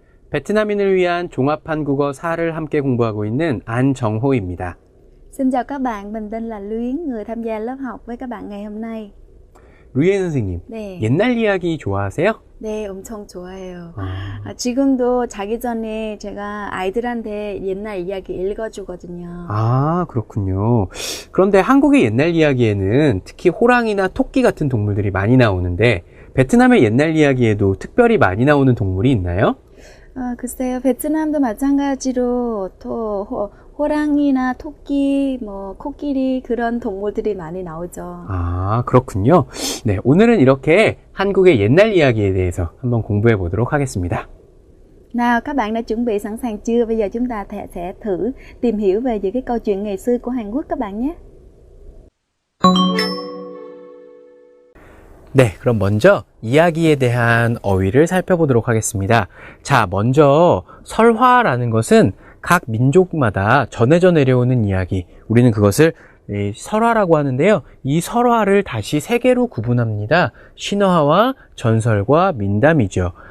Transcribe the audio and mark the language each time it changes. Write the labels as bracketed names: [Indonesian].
[Korean] 베트남인을 위한 종합한국어 4를 함께 공부하고 있는 안정호입니다. [Vietnamese] Xin chào các bạn, mình tên là Luyến, người tham gia lớp học với các bạn ngày hôm nay. [Korean] 루예 선생님, 네. 옛날 이야기 좋아하세요? 네, 엄청 좋아해요. 지금도 자기 전에 제가 아이들한테 옛날 이야기 읽어주거든요. 아, 그렇군요. 그런데 한국의 옛날 이야기에는 특히 호랑이나 토끼 같은 동물들이 많이 나오는데 베트남의 옛날 이야기에도 특별히 많이 나오는 동물이 있나요? 글쎄요, 베트남도 마찬가지로 또 호랑이나 토끼, 코끼리 그런 동물들이 많이 나오죠. 아, 그렇군요. 네, 오늘은 이렇게 한국의 옛날 이야기에 대해서 한번 공부해 보도록 하겠습니다. [Vietnamese] Nào, các bạn đã chuẩn bị sẵn sàng chưa? Bây giờ chúng ta sẽ thử tìm hiểu về những cái câu chuyện ngày xưa của Hàn Quốc các bạn nhé. [Korean] 네, 그럼 먼저 이야기에 대한 어휘를 살펴보도록 하겠습니다. 자, 먼저 설화라는 것은 각 민족마다 전해져 내려오는 이야기, 우리는 그것을 설화라고 하는데요. 이 설화를 다시 세 개로 구분합니다. 신화와 전설과 민담이죠.